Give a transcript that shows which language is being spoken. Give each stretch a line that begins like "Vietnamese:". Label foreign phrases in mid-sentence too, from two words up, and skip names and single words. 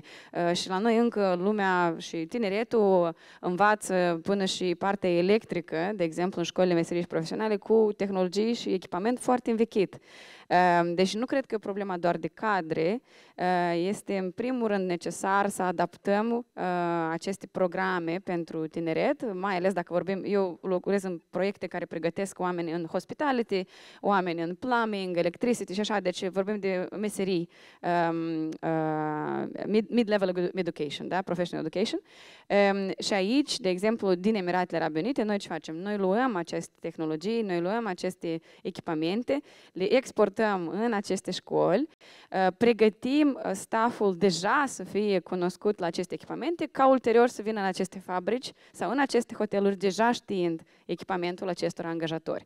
Romanian: Și la noi încă lumea și tineretul învață până și partea electrică, de exemplu, în școlile meserii și profesionale, cu tehnologii și echipament foarte învechit. Deci nu cred că problema doar de cadre, este în primul rând necesar să adaptăm aceste programe pentru tineret, mai ales dacă vorbim, eu lucrez în proiecte care pregătesc oameni în hospitality, oameni în
English: plumbing, electricity
Romanian: și așa, deci vorbim de meserii,
English: mid-level education, da? Professional education.
Romanian: Și aici, de exemplu, din Emiratele Arabe Unite, noi ce facem? Noi luăm aceste tehnologii, noi luăm aceste echipamente, le exportăm în aceste școli, pregătim stafful deja să fie cunoscut la aceste echipamente, ca ulterior să vină în aceste fabrici sau în aceste hoteluri deja știind echipamentul acestor angajatori.